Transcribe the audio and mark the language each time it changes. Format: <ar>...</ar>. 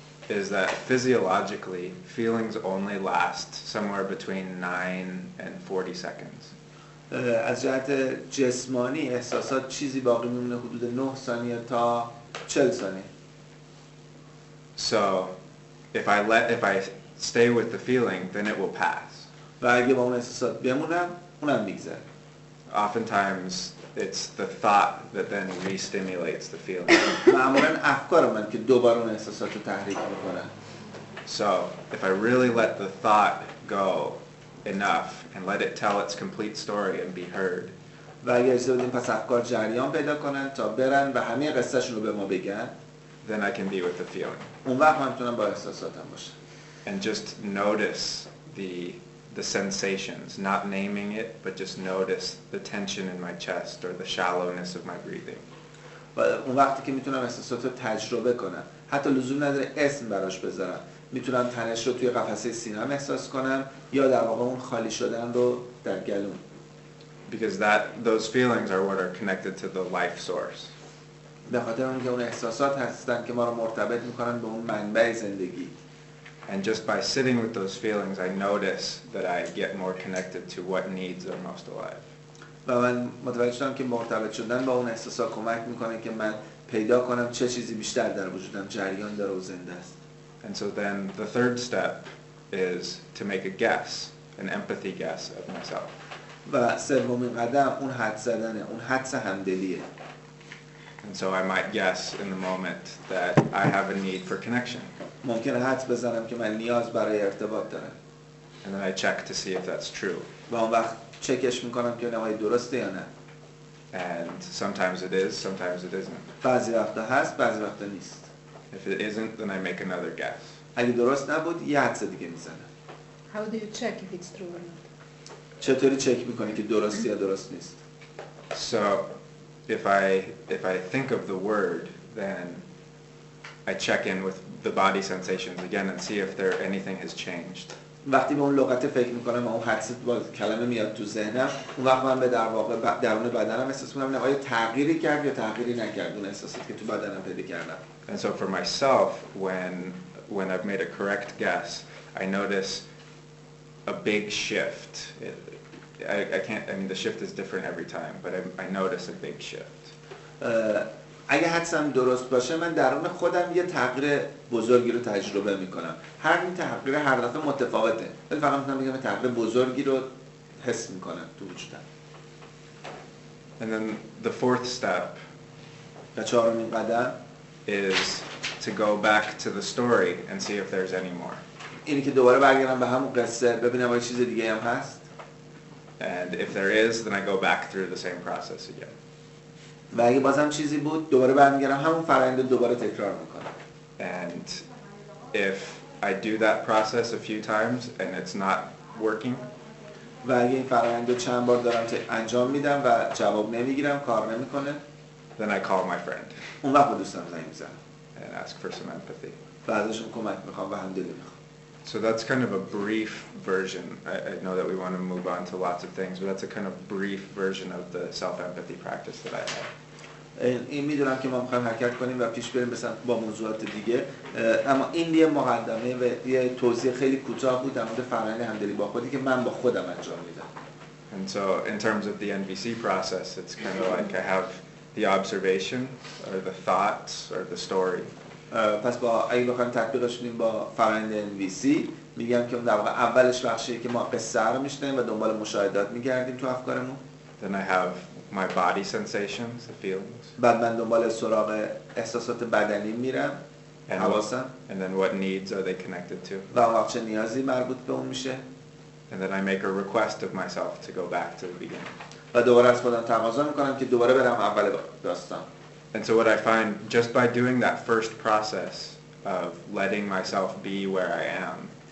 <en>is that physiologically feelings only last somewhere between 9 and 40 seconds.</en> <fa>از جهت جسمانی احساسات چیزی باقی میمونه حدود 9 ثانیه تا 40 ثانیه.</fa> <en>So if I stay with the feeling then it will pass.</en> <fa>و اگه با اون احساسات بمونم اونم میگذره.</fa> <en>Oftentimes it's the thought that then re-stimulates the feeling.</en> <fa>معمولاً افکار من که دوباره اون احساسات رو تحریک میکنن.</fa> <en>So if I really let the thought go enough and let it tell its complete story and be heard.</en> <fa>و اگه اجازه بدیم پس افکار جریان پیدا کنن تا برن و همه قصهشون رو به ما بگن.</fa> <en>Then I can be with the feeling.</en> <fa>اون وقت من میتونم با احساساتم باشم.</fa> <en>And just notice the sensations, not naming it, but just notice the tension in my chest or the shallowness of my breathing.</en> <fa>و اون وقتی که میتونم احساسات رو تجربه کنم حتی لزوم نداره اسم براش بذارم میتونم تنش رو توی قفسه سینه‌ام احساس کنم یا در واقع اون خالی شدن رو در گلوم.</fa> <en>Because those feelings are what are connected to the life source.</en> <fa>به خاطر اون که اون احساسات هستن که ما رو مرتبط میکنن به اون منبع زندگی.</fa> <en>And just by sitting with those feelings, I notice that I get more connected to what needs are most alive.</en> <fa>و من متوجه شدم که مرتبط شدن با اون احساسات کمک میکنه که من پیدا کنم چه چیزی بیشتر در وجودم جریان داره و زنده است.</fa> <en>And so then the third step is to make a guess, an empathy guess of myself.</en> <fa>و سومین قدم اون حد زدنه، اون حدس همدلیه.</fa> <en>And so I might guess in the moment that I have a need for connection.</en> <fa>ممکنه حدس بزنم که من نیاز برای ارتباط دارم.</fa> <en>And then I check to see if that's true.</en> <fa>و اون وقت چکش میکنم که نهایی درسته یا نه.</fa> <en>And sometimes it is, sometimes it isn't.</en> <fa>بعضی وقتا هست، بعضی وقتا نیست.</fa> <en>If it isn't, then I make another guess.</en> <fa>اگه درست نبود یه حدس دیگه میزنم.</fa> <en>How do you check if it's true or not?</en> <fa>چطوری چک میکنی که درسته یا درست نیست؟</fa> <en>So if I think of the word, then I check in with the body sensations again and see if anything has changed.</en> <fa>وقتی به اون لغت فکر میکنم و اون حدس با کلمه میاد تو ذهنم، اون وقت من به در واقع درون بدنم احساس میکنم آیا تغییری کرد یا تغییری نکرد اون احساساتی که تو بدنم پیدا کردم.</fa> <en>And so for myself, when I've made a correct guess, I notice a big shift. I mean the shift is different every time, but I notice a big shift.</en> <fa>اگه حدسم درست باشه من درون خودم یه تغییر بزرگی رو تجربه میکنم. هر این تغییر هر دفعه متفاوته. ولی فقط میتونم بگم تغییر بزرگی رو حس میکنم تو وجودم.</fa> <en>And then the fourth step</en> <fa>و چهارمین قدم</fa> <en>is to go back to the story and see if there's any more.</en> <fa>اینی که دوباره برگردم به همون قصه ببینم آیا چیز دیگه هم هست.</fa> <en>And if there is, then I go back through the same process again.</en> <fa>و اگه بازم چیزی بود دوباره برمیگردم همون فرآیند رو دوباره تکرار میکنم.</fa> <en>And if I do that process a few times and it's not working,</en> <fa>و اگه این فرآیند رو چند بار دارم انجام میدم و جواب نمیگیرم، کار نمیکنه،</fa> <en>then I call my friend</en> <fa>اون وقت به دوستم زنگ میزنم</fa> <en>and ask for some empathy.</en> <fa>و ازشون کمک میخوام و همدلی میخوام.</fa> <en>So that's kind of a brief version. I know that we want to move on to lots of things, but that's a kind of brief version of the self-empathy practice that I have.</en> <fa>این میدونم که ما میخوایم حرکت کنیم و پیش بریم مثلا با موضوعات دیگه، اما این یه مقدمه و یه توضیح خیلی کوتاه بود در مورد فرآیند همدلی با خودی که من با خودم انجام میدم.</fa> <en>And so in terms of the NVC process, it's kind of like I have the observation or the thoughts or the story.</en> <fa>پس با اگه بخوایم تطبیقش کنیم با فرآیند NVC میگم که اون در واقع اولش بخشیه که ما قصه رو میشنویم و دنبال مشاهدات میگردیم تو افکارمون.</fa> <en>Then I have my body sensations, the feelings.</en> <fa>بعد من دنبال سراغ احساسات بدنی میرم، حواسم.</fa> <en>And then what needs are they connected to?</en> <fa>و اون وقت چه نیازی مربوط به اون میشه.</fa> <en>And then I make a request of myself to go back to the beginning.</en> <fa>و دوباره از خودم تقاضا میکنم که دوباره برم اول داستان.</fa> <en>And so what I find just by doing that first process of letting myself be where I am,</en>